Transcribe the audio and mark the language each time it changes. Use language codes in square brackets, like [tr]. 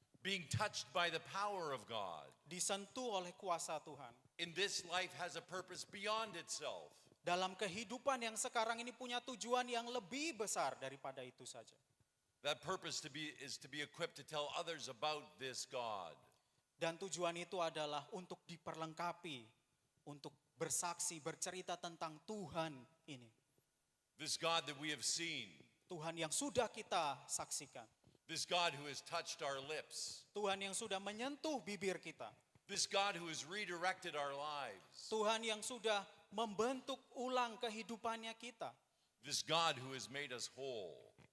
[en] being touched by the power of God, [id] disentuh oleh kuasa Tuhan. [en] in this life has a purpose beyond itself. [id] Dalam kehidupan yang sekarang ini punya tujuan yang lebih besar daripada itu saja. [en] That purpose is to be equipped to tell others about this God. [id] Dan tujuan itu adalah untuk diperlengkapi, untuk bersaksi, bercerita tentang Tuhan ini. [en] This God that we have seen, [id] Tuhan yang sudah kita saksikan. [en] this God who has touched our lips, [id] Tuhan yang sudah menyentuh bibir kita. [en] this God who has redirected our lives, [id] Tuhan yang sudah membentuk ulang kehidupannya kita. [en] this God who has made us whole.